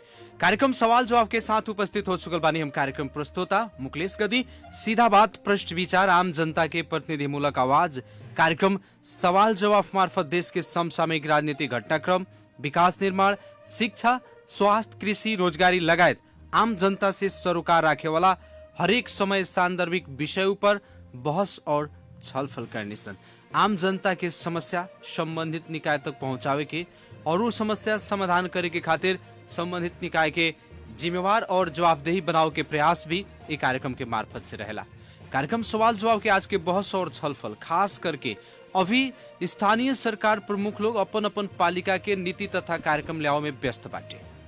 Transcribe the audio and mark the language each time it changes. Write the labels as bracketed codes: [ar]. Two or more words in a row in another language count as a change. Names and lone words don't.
[bho] कार्यक्रम सवाल जवाब के साथ उपस्थित हो चुकल बानी हम कार्यक्रम प्रस्तोता मुकेश गदी। सीधा बात, पृष्ठ विचार, आम जनता के प्रतिनिधिमूलक आवाज। कार्यक्रम सवाल जवाब मार्फत देश के समसामयिक राजनीतिक घटनाक्रम, विकास निर्माण, शिक्षा, स्वास्थ्य, कृषि, रोजगारी लगायत आम जनता से सरोकार राखे वाला हरेक समय सान्दर्भिक विषय पर बहस और छलफल करने सन। आम जनता के समस्या संबंधित निकाय तक पहुंचावे के और वो समस्या समाधान करे के खातिर संबंधित निकाय के जिम्मेवार और जवाबदेही बनाव के प्रयास भी इस कार्यक्रम के मार्फत से रहेला। कार्यक्रम सवाल जवाब के आज के बहस और छलफल खास करके अभी स्थानीय सरकार प्रमुख लोग अपन अपन पालिका के नीति तथा कार्यक्रम ल्याओ में व्यस्त बाटे।